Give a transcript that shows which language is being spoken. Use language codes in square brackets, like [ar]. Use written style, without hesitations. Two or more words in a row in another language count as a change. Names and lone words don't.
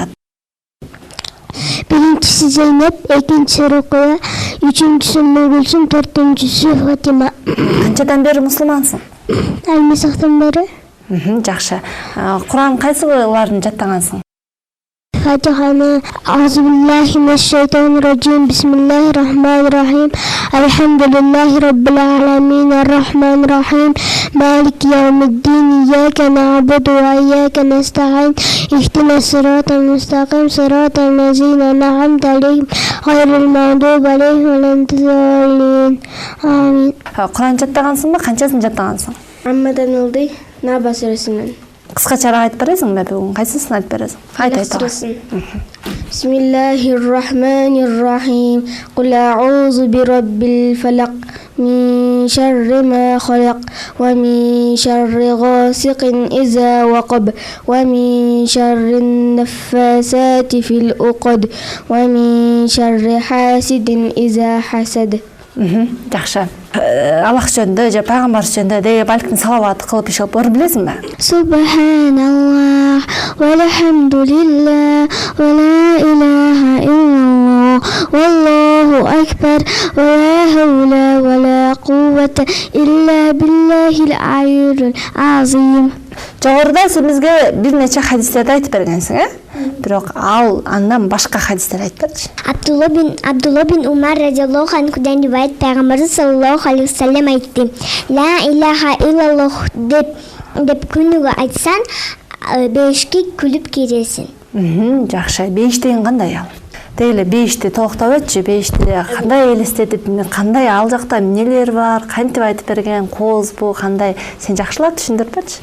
[ky] Биринчиси Зейнеп, экинчиси Рукая, үчүнчүсү Мулгулсум, 4-сү Фатима. Канчадан бери мусулмансың? Альмисактан бери. Жакшы. Куран кайсыларын жаттагансың? [ar] Фатиханы أعوذ بالله من الشيطان الرجيم. بسم الله الرحمن الرحيم الحمد لله رب العالمين الرحمن الرحيم. مالك يوم الدين. إياك نعبد وإياك نستعين اهدنا الصراط المستقيم صراط الذين أنعمت عليهم غير المغضوب عليهم ولا الضالين. Амин. [ky] Куран жаттагансыңбы? Канчасын жаттагансың? Аммадан ылды, Наба сүрөсүнөн. Кыскачараак айтып бересиңби бүгүн? Кайсысын айтып бересиң? Айт. [ar] بسم الله الرحمن الرحيم قل أعوذ برب الفلق. من شر ما خلق. ومن شر غاسق إذا وقب. ومن شر النفاثات في العقد. ومن شر حاسد إذا حسد. [ky] Жакшы. Аллах жөнүндө же пайгамбар жөнүндө деги балким салават кылып иш алып билесиңби? [ar] سبحان الله والحمد لله ولا إله إلا الله والله أكبر ولا حول ولا قوة إلا بالله العلي العظيم. [ky] Жогоруда сен бизге бир нече хадистерди айтып бергенсиң, Бирок андан башка хадистер айтып берчи. Абдулла бин Умар [ar] رضي الله عنه [ky] риваят пайгамбар [ar] صلى الله عليه وسلم [ky] айтты: [ar] لا إله إلا الله [ky] деп күнүгө айтсаң, 5ке күлүп киресиң. Жакшы. 5 деген кандай ал? Дейле 5ти токтоп өтчү, 5ти кандай элестетип, кандай ал жакта эмнелер бар, кантип айтып берген, коозбу, кандай? Сен жакшылап түшүндүрүп берчи.